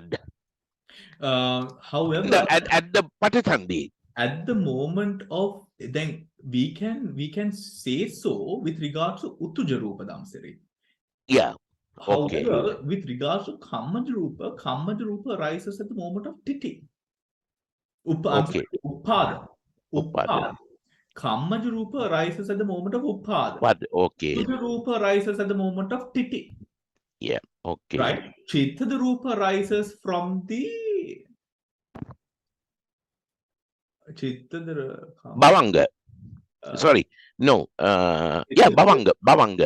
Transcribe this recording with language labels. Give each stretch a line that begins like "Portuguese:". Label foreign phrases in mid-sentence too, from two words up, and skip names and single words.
English: However, at the patisandhi. at the moment of, then we can say so with regards to
Pali: Uttuja Rupa Damsiri.
English: Yeah. Okay. However, with regards to
Pali: Kammaja Rupa
English: arises at the moment of Titi. Okay. Uppada. Uppada.
Pali: Kammaja Rupa
English: arises at the moment of Uppada. But okay.
Pali: Uttuja Rupa
English: arises at the moment of Titi. Yeah. Okay. Right?
Pali: Chitta Rupa
English: arises from the Bhavanga. Sorry. No. Yeah, Bhavanga. Bhavanga.